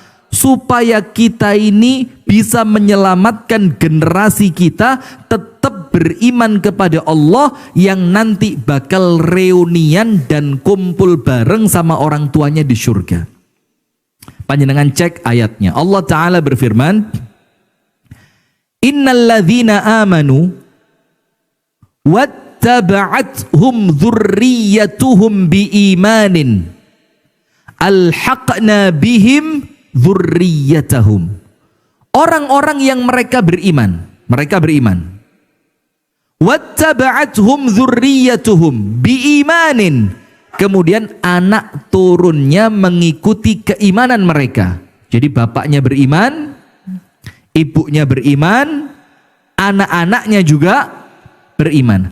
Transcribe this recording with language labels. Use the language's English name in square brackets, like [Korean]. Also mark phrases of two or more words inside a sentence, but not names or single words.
[Indonesian] Supaya kita ini bisa menyelamatkan generasi kita tetap beriman kepada Allah yang nanti bakal reunian dan kumpul bareng sama orang tuanya di surga. Panjenengan cek ayatnya. Allah Ta'ala berfirman, [Arabic] إن الذين آمنوا واتبعتهم ذريتهم بإيمان ألحقنا بهم ذريتهم. [Indonesian] Orang-orang yang mereka beriman. [Arabic] واتبعتهم ذريتهم بإيمان. [Indonesian] Kemudian anak turunnya mengikuti keimanan mereka. Jadi bapaknya beriman, ibunya beriman, anak-anaknya juga beriman.